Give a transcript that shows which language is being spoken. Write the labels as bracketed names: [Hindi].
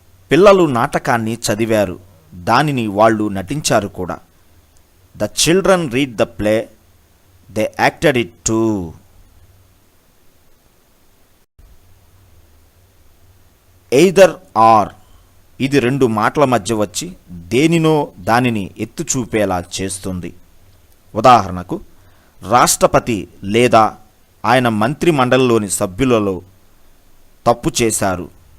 [Telugu] పిల్లలు నాటకాన్ని చదివారు, దానిని వాళ్ళు నటించారు కూడా. [English] The children read the play, they acted it too. [Telugu] Either or ఇది రెండు మాటల మధ్య వచ్చి దేనినో దానిని ఎత్తు చూపేలా చేస్తుంది. ఉదాహరణకు, రాష్ట్రపతి లేదా ఆయన మంత్రి మండలిలోని సభ్యులలో తప్పు చేశారు.